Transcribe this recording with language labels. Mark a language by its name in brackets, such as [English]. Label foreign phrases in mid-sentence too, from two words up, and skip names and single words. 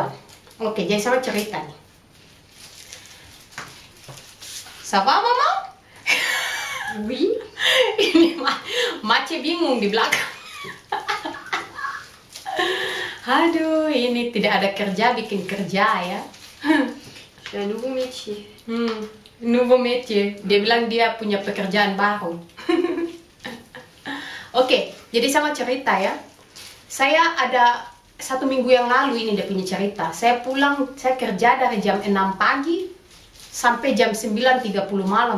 [Indonesian] Oke, jadi saya cerita nih. Sapa mama? [French] Oui. [Indonesian] Ini mace bingung di belakang. Aduh, ini tidak ada kerja bikin kerja ya. [French] C'est un nouveau métier. Nouveau métier. [Indonesian] Dia bilang dia punya pekerjaan baru. Oke, jadi sama cerita ya. Saya ada 1 minggu yang lalu ini dia punya cerita. Saya pulang, saya kerja dari jam 6 pagi sampai jam 9.30 malam.